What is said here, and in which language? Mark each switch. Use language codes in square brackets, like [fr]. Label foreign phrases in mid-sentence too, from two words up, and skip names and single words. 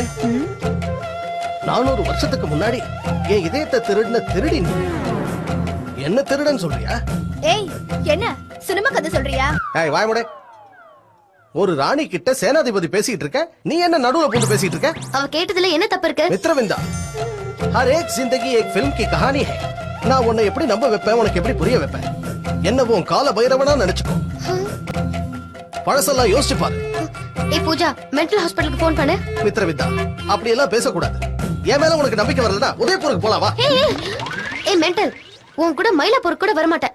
[ta] 400 வருஷத்துக்கு முன்னாடி என் இதயத்தை திருடின திருடி நீ என்ன திருடன் சொல்றியா? ஏய், என்ன சினிமா கதை சொல்றியா? ஏய் வாய்முடே, ஒரு ராணி கிட்ட சேனாதிபதி பேசிட்டு இருக்க, நீ என்ன நடுவுல போட்டு பேசிட்டு இருக்க? அவ கேட்டதுல என்ன தப்பு இருக்கு? மித்ரவிந்தா, [hi] हर एक जिंदगी एक फिल्म की कहानी है. [ta] நான் உன்னை எப்படி நம்ப வைப்பேன், உனக்கு எப்படி புரிய வைப்பேன்? என்ன உன் கால பைரவனா நினைச்சுக்கோ. பழசெல்லாம் யோசிச்சு பாரு. ஏய் பூஜா, [en] mental hospitalukku [ta] ஃபோன் பண்ணு. மித்ரவிந்தா, அப்படி எல்லாம் பேசக்கூடாது. என் மேல உனக்கு நம்பிக்கை வரலனா உதயபூருக்கு போலாம் வா. ஏய் மென்டல், உன் கூட மயிலாப்பூருக்கு கூட வர மாட்டேன்.